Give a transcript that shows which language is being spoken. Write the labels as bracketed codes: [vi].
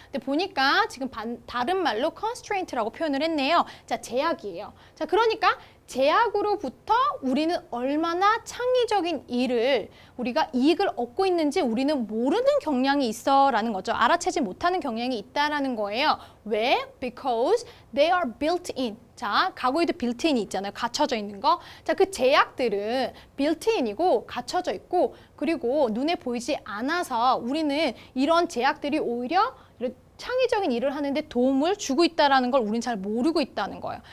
[ko] 근데 보니까 지금 다른 말로 constraint라고 표현을 했네요. 자, 제약이에요. 자, 그러니까 제약으로부터 우리는 얼마나 창의적인 일을 우리가 이익을 얻고 있는지 우리는 모르는 경향이 있어 라는 거죠. 알아채지 못하는 경향이 있다라는 거예요. 왜? [en] Because they are built in. [ko] 자, 과거에도 built-in이 있잖아요. 갖춰져 있는 거. 자, 그 제약들은 built-in이고 갖춰져 있고 그리고 눈에 보이지 않아서 우리는 이런 제약들이 오히려 창의적인 일을 하는데 도움을 주고 있다는 걸 우리는 잘 모르고 있다는 거예요.